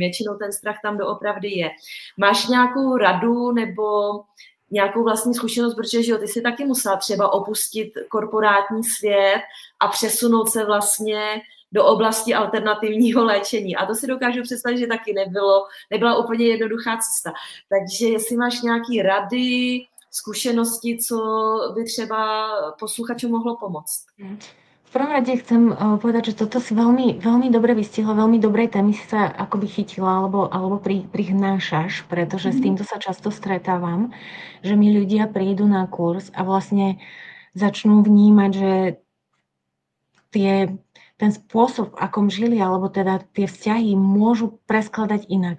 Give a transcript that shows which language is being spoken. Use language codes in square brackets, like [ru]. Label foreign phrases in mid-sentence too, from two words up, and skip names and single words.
[cs] Většinou ten strach tam doopravdy je. Máš nějakou radu nebo nějakou vlastní zkušenost, protože že jo, ty jsi taky musela třeba opustit korporátní svět a přesunout se vlastně do oblasti alternativního léčení. A to si dokážu představit, že taky nebyla úplně jednoduchá cesta. Takže jestli máš nějaké rady, zkušenosti, co by třeba posluchačům mohlo pomoct. [sk] V prvom rade chcem povedať, že toto si veľmi, veľmi dobre vystihla, veľmi dobrej témy si sa akoby chytila alebo prihnášaš, pretože s týmto sa často stretávam, že mi ľudia prídu na kurz a vlastne začnú vnímať, že ten spôsob, akom žili, alebo teda tie vzťahy môžu preskladať inak.